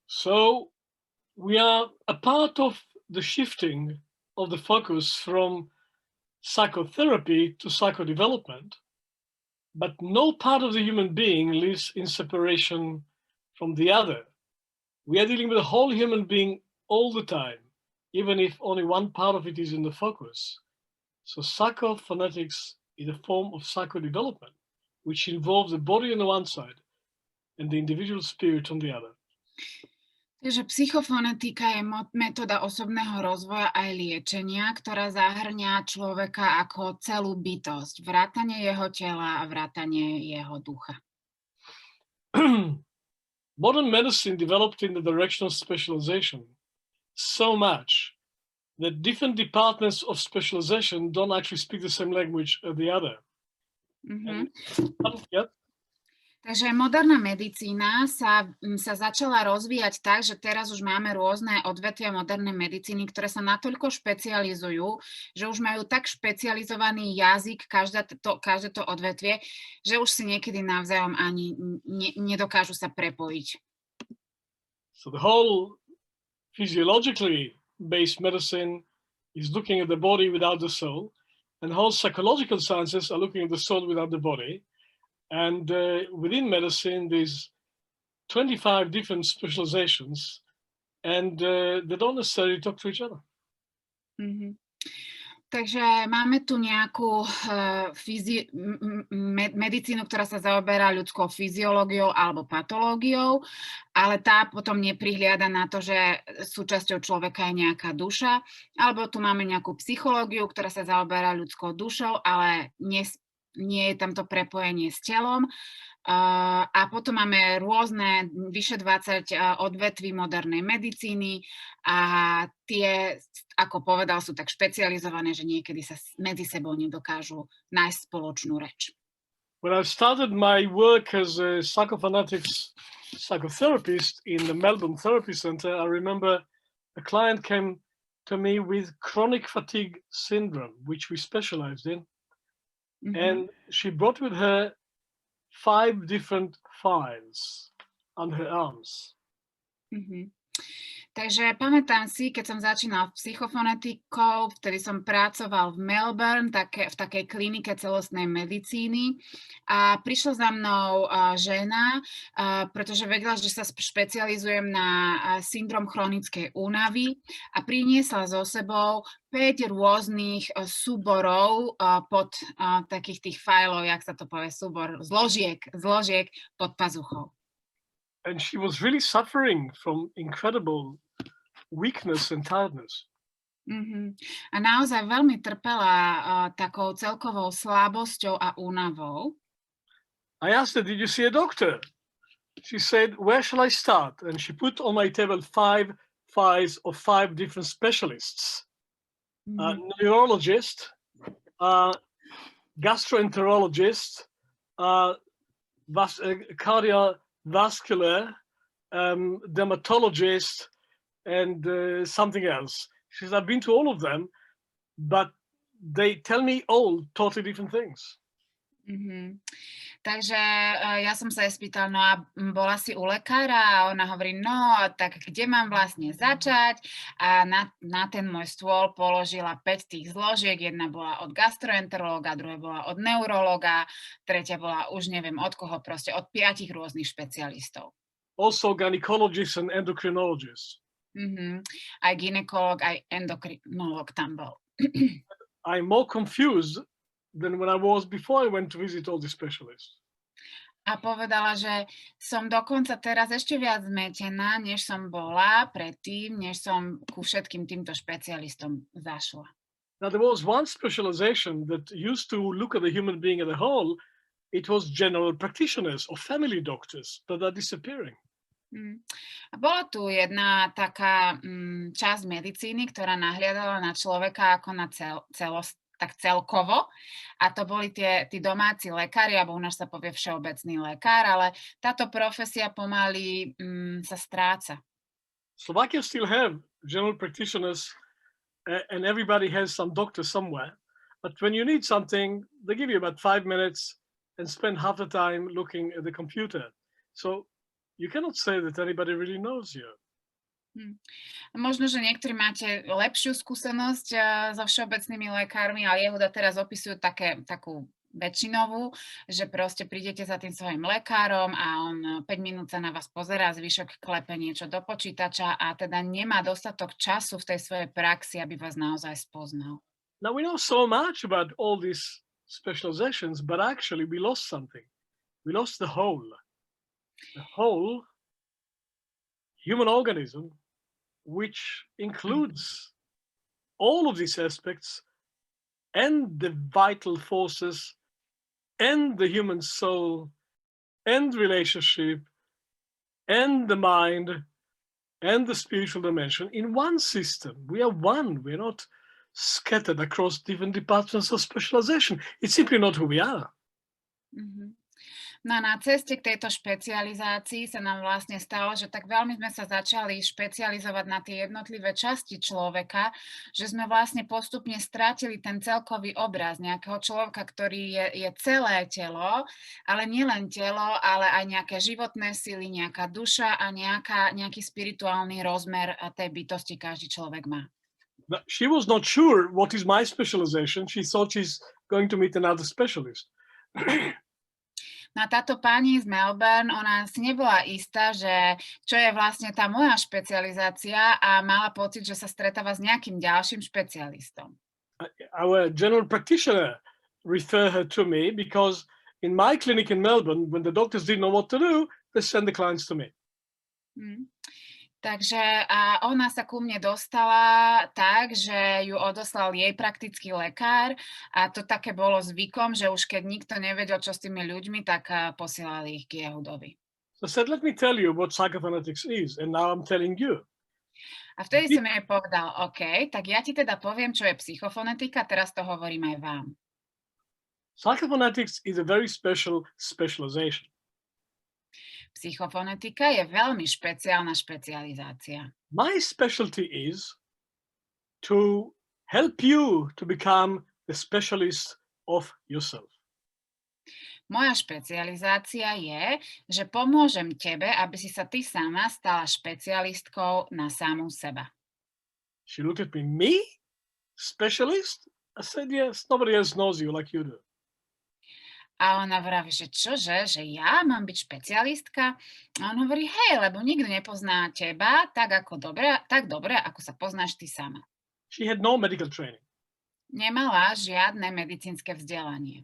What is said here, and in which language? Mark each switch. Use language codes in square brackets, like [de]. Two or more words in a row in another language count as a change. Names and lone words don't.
[en] So we are a part of the shifting of the focus from psychotherapy to psychodevelopment, but no part of the human being lives in separation from the other. We are dealing with the whole human being all the time, even if only one part of it is in the focus. So psychophonetics is a form of psychodevelopment, which involves the body on the one side and the individual spirit on the other. [sk] Takže psychofonetika je metóda osobného rozvoja aj liečenia, ktorá zahŕňa človeka ako celú bytosť, vrátane jeho tela a vrátane jeho ducha. [en] Modern medicine developed in the direction of specialization so much that different departments of specialization don't actually speak the same language as the other. Mm-hmm. Yep. [sk] Takže moderná medicína sa začala rozvíjať tak, že teraz už máme rôzne odvetvia modernej medicíny, ktoré sa natoľko špecializujú, že už majú tak špecializovaný jazyk každé to odvetvie, že už si niekedy navzájom ani nedokážu sa prepojiť. [en] So the whole physiologically based medicine is looking at the body without the soul, and the whole psychological sciences are looking at the soul without the body. And within medicine, there's 25 different specializations, and they don't necessarily talk to each other. Mm-hmm. [sk] Takže máme tu nejakú medicínu, ktorá sa zaoberá ľudskou fyziológiou alebo patológiou, ale tá potom neprihliada na to, že súčasťou človeka je nejaká duša, alebo tu máme nejakú psychológiu, ktorá sa zaoberá ľudskou dušou, ale nie je tam to prepojenie s telom. A potom máme rôzne, vyše 20 odvetví modernej medicíny a tie, ako povedal, sú tak špecializované, že niekedy sa medzi sebou nedokážu nájsť spoločnú reč. [en] When I started my work as a psychophonetics psychotherapist in the Melbourne Therapy Centre, I remember a client came to me with chronic fatigue syndrome, which we specialized in. Mm-hmm. And she brought with her 5 different files on her arms. Mm-hmm. [sk] Takže pamätám si, keď som začínal psychofonetikou, vtedy som pracoval v Melbourne, v takej klinike celostnej medicíny a prišla za mnou žena, pretože vedela, že sa špecializujem na syndrom chronickej únavy a priniesla so sebou 5 rôznych súborov pod takých tých fajlov, jak sa to povie, súbor, zložiek pod pazuchou. [en] And she was really suffering from incredible weakness and tiredness. Mm-hmm. [sk] A naozaj veľmi trpela takou celkovou slabosťou a únavou. [en] I asked her, did you see a doctor? She said, where shall I start? And she put on my table 5 files of 5 different specialists. Mm-hmm. Neurologist, gastroenterologist, cardiovascular, dermatologist, and something else. She says, I've been to all of them, but they tell me all totally different things. Mm-hmm. [sk] Takže ja som sa jej spýtal, no a bola si u lekára a ona hovorí, no tak kde mám vlastne začať a na ten môj stôl položila 5 tých zložiek, jedna bola od gastroenterológa, druhá bola od neurologa, tretia bola už neviem od koho, proste od 5 rôznych špecialistov. [en] Also gynecologists and endocrinologists. Mm-hmm. [sk] Aj gynekolog, aj endokrinolog tam bol. [en] I'm more confused than when I was before I went to visit all the specialists. [sk] A povedala, že som dokonca teraz ešte viac zmetená, než som bola predtým, než som ku všetkým týmto špecialistom zašla. [en] Now there was one specialization that used to look at the human being as a whole. It was general practitioners or family doctors that are disappearing. [sk] A bola tu jedna taká časť medicíny, ktorá nahliadala na človeka ako na tak celkovo. A to boli tí domáci lekári, alebo u nás sa povie všeobecný lekár, ale táto profesia pomaly sa stráca. [en] Slovakia still have general practitioners and everybody has some doctor somewhere. But when you need something, they give you about 5 minutes and spend half the time looking at the computer. So you cannot say that anybody really knows you. [sk] Možno, že niektorí máte lepšiu skúsenosť so všeobecnými lekármi, ale Yehuda teraz opisujú takú väčšinovú, že proste prídete za tým svojim lekárom a on 5 minút sa na vás pozerá, zvyšok klepe niečo do počítača a teda nemá dostatok času v tej svojej praxi, aby vás naozaj spoznal. [en] Now we know so much about all these specializations, but actually we lost something. We lost the whole human organism, which includes all of these aspects and the vital forces and the human soul and relationship and the mind and the spiritual dimension in one system. We are one. We're not scattered across different departments of specialization. It's simply not who we are. [sk] No a na ceste k tejto špecializácii sa nám vlastne stalo, že tak veľmi sme sa začali špecializovať na tie jednotlivé časti človeka, že sme vlastne postupne strátili ten celkový obraz nejakého človeka, ktorý je celé telo, ale nielen telo, ale aj nejaké životné sily, nejaká duša a nejaký spirituálny rozmer tej bytosti každý človek má. [en] She was not sure what is my specialization. She thought she's going to meet another specialist. [sk] No a táto pani z Melbourne, ona si nebola istá, že čo je vlastne tá moja špecializácia a mala pocit, že sa stretáva s nejakým ďalším špecialistom. [en] Our general practitioner referred her to me because in my clinic in Melbourne, when the doctors didn't know what to do, they sent the clients to me. [sk] Takže ona sa ku mne dostala tak, že ju odoslal jej praktický lekár a to také bolo zvykom, že už keď nikto nevedel, čo s tými ľuďmi, tak posielali ich k Yehudovi. [en] So I said, let me tell you what psychophonetics is, and now I'm telling you. [sk] A vtedy som jej povedal, OK, tak ja ti teda poviem, čo je psychofonetika, teraz to hovorím aj vám. [en] Psychophonetics is a very special specialization. [sk] Psychofonetika je veľmi špeciálna špecializácia. [en] My specialty is to help you to become the specialist of yourself. [sk] Moja špecializácia je, že pomôžem tebe, aby si sa ty sama stala špecialistkou na samú seba. [en] She looked at me, me? Specialist? I said, yes, nobody else knows you like you do. [sk] A ona vraví, že čože, že ja mám byť špecialistka? A on hovorí, hej, lebo nikto nepozná teba tak dobre, ako sa poznáš ty sama. [en] She had no medical training. [sk] Nemala žiadne medicínske vzdelanie.